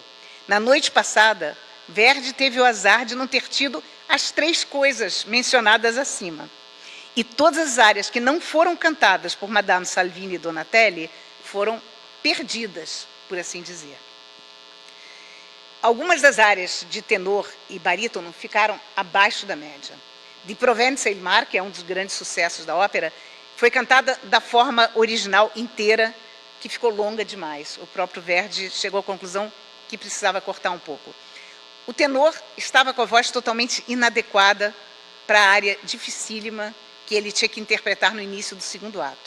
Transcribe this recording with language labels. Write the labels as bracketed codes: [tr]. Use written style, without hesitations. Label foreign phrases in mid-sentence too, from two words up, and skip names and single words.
[pt] Na noite passada, Verdi teve o azar de não ter tido as 3 coisas mencionadas acima. E todas as áreas que não foram cantadas por Madame Salvini e Donatelli foram perdidas, por assim dizer. Algumas das áreas de tenor e barítono ficaram abaixo da média. Di Provenza il Mar, que é um dos grandes sucessos da ópera, foi cantada da forma original inteira, que ficou longa demais. O próprio Verdi chegou à conclusão que precisava cortar um pouco. O tenor estava com a voz totalmente inadequada para a área dificílima que ele tinha que interpretar no início do segundo ato.